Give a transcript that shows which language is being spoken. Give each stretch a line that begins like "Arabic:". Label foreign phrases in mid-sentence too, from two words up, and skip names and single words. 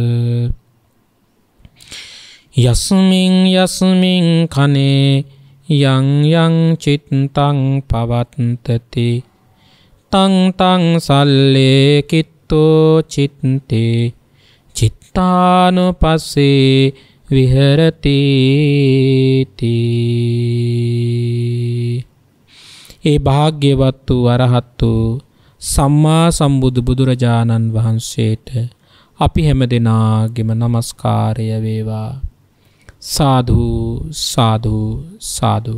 Pali: යස්මින් යස්මින් කනේ යං යං චිත්තං පවත්තති තං තං සල්ලේ කිත්තෝ චිත්තේ චිත්තානුපස්සේ විහෙරති තී.
Sinhala: ඒ භාග්‍යවත් වූ අරහත් වූ සම්මා සම්බුදු බුදුරජාණන් වහන්සේට අපි හැම දෙනාගේම නමස්කාරය වේවා. සාදු සාදු සාදු.